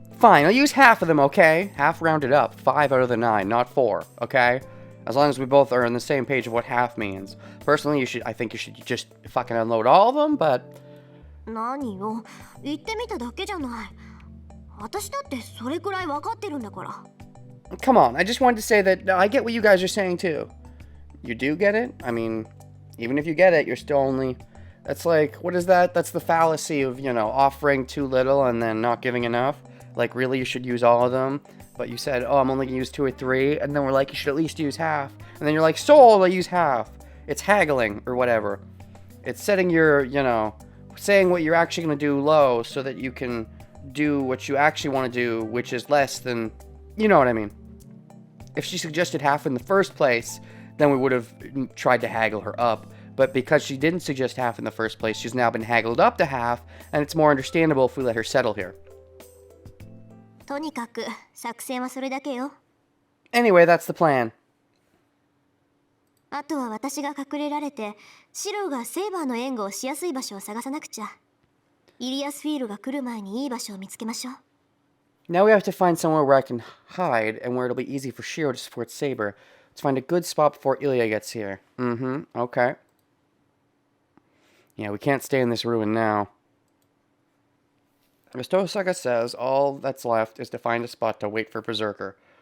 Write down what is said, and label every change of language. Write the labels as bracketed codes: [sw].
[en] Fine, I'll use half of them, okay? Half rounded up. 5 out of the 9, not 4, okay? As long as we both are on the same page of what half means. Personally, I think you should just fucking unload all of them, but... [ja] 何よ。言ってみただけじゃない。私だってそれくらいわかってるんだから。 [en] Come on, I just wanted to say that I get what you guys are saying too. You do get it? I mean, even if you get it, you're still only... That's like, what is that? That's the fallacy of, you know, offering too little and then not giving enough. Like, really, you should use all of them? But you said, oh, I'm only going to use 2 or 3, and then we're like, you should at least use half. And then you're like, sold, I use half. It's haggling, or whatever. It's setting your, you know, saying what you're actually going to do low so that you can do what you actually want to do, which is less than, you know what I mean. If she suggested half in the first place, then we would have tried to haggle her up. But because she didn't suggest half in the first place, she's now been haggled up to half, and it's more understandable if we let her settle here. [ja] とにかく作戦はそれだけよ。 [en] Anyway, that's the plan. [ja] あとは私が隠れられて、シローがセイバーの援護をしやすい場所を探さなくちゃ。イリアスフィールが来る前にいい場所を見つけましょう。 [en] Now we have to find somewhere where I can hide and where it'll be easy for Shiro to support Saber. Let's find a good spot before Ilya gets here. Okay. Yeah, we can't stay in this ruin now. As Tosaka says, all that's left is to find a spot to wait for Berserker.